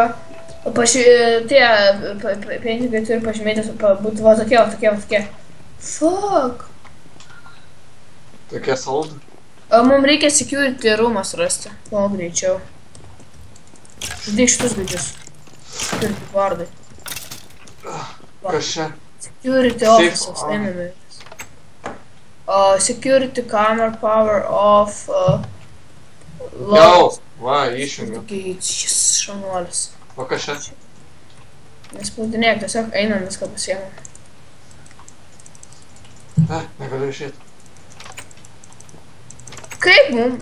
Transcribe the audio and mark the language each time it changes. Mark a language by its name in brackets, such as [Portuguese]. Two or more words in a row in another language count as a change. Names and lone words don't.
[Lithuanian] Tie pinigai turi pažymėti, būtų va tokie. Fuck. Tokie sold? Mums reikia [English] security roomas [Lithuanian] rasti. Kuo greičiau. Žudyk šitus gaidžius. Security vardai. Kas čia? [English] Security officers, einame. Security camera power off. [Lithuanian] Jau, va, išjungiu. Šis šanuolis. O kas čia? Nespaudinėk, tiesiog einam viską pasiemam. Negaliu išėti. Kaip mum?